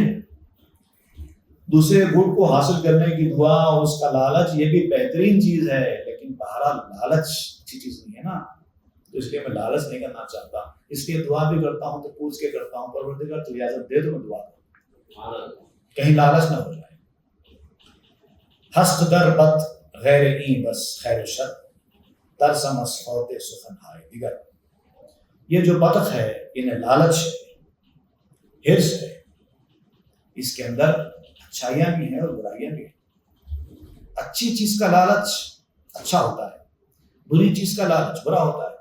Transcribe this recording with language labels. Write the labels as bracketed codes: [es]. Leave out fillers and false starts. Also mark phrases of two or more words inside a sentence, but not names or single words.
[ur] دوسرے گھونٹ کو حاصل کرنے کی دعا اور اس کا لالچ یہ بھی بہترین چیز ہے، لیکن بہرحال لالچ اچھی چیز نہیں ہے نا، تو اس لیے میں لالچ نہیں کرنا چاہتا۔ اس لیے دعا بھی کرتا ہوں تو پوچھ کے کرتا ہوں، پروردگار تو اجازت دے تو میں دعا کروں، کہیں لالچ نہ ہو جائے۔ [fa] ہست در بط غیر این بس خیر و شر ترسم از فوت سخن ہائے دیگر۔ [ur] یہ جو بطخ ہے، انہیں لالچ ہے، حرص ہے، اس کے اندر اچھائیاں بھی ہیں اور برائیاں بھی ہیں۔ اچھی چیز کا لالچ اچھا ہوتا ہے، بری چیز کا لالچ برا ہوتا ہے۔